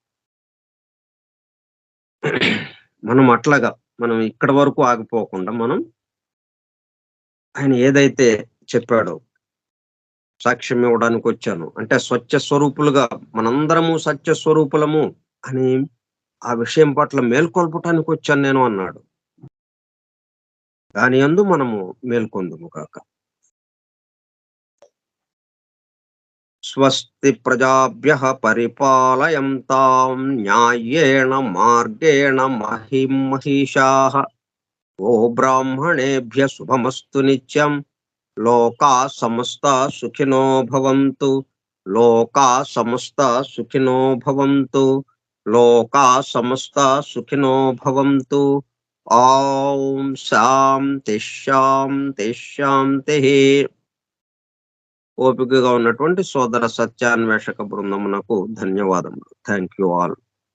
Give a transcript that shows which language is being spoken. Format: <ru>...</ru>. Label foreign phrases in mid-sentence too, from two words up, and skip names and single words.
<te>మనం అట్లాగా మనం ఇక్కడి వరకు ఆగిపోకుండా మనం ఆయన ఏదైతే చెప్పాడో సాక్ష్యం ఇవ్వడానికొచ్చాను. అంటే స్వచ్ఛ స్వరూపులుగా మనందరము సత్య స్వరూపులము అని ఆ విషయం పట్ల మేల్కొల్పటానికొచ్చాను నేను అన్నాడు. దాని యందు మనము మేల్కొందుము గాక.</te> <sa>స్వస్తి ప్రజాభ్యః పరిపాలయంతాం న్యాయేణ మార్గేణ మహిం మహిషాః. బ్రాహ్మణేభ్య శుభమస్తు నిత్యం. లోకా సమస్తా సుఖినో భవంతు. లోకా సమస్తా సుఖినో భవంతు. లోకా సమస్తా సుఖినో భవంతు. ఓం శాంతి శాంతి శాంతిః.</sa> <te>ఓపికగా ఉన్నటువంటి సోదర సత్యాన్వేషక బృందమునకు ధన్యవాదములు.</te> <en>thank you all.</en>